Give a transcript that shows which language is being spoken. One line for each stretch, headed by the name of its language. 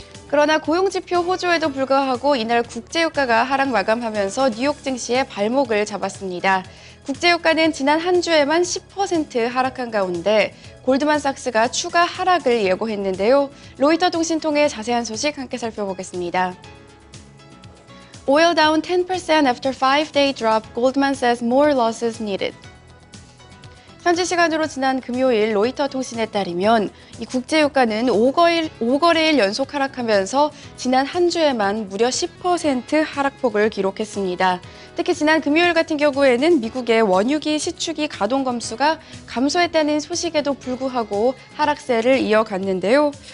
Korean: 그러나 고용지표 호조에도 불구하고 이날 국제유가가 하락 마감하면서 뉴욕 증시의 발목을 잡았습니다. 국제유가는 지난 한 주에만 10% 하락한 가운데 골드만삭스가 추가 하락을 예고했는데요. 로이터 통신 통해 자세한 소식 함께 살펴보겠습니다.
English: Oil down 10% after 5-day drop, Goldman says more losses needed.
Korean: 현지 시간으로 지난 금요일 로이터 통신에 따르면 이 국제유가는 5거래일 연속 하락하면서 지난 한 주에만 무려 10% 하락폭을 기록했습니다. 특히 지난 금요일 같은 경우에는 미국의 원유기 시추기 가동 검수가 감소했다는 소식에도 불구하고 하락세를 이어갔는데요.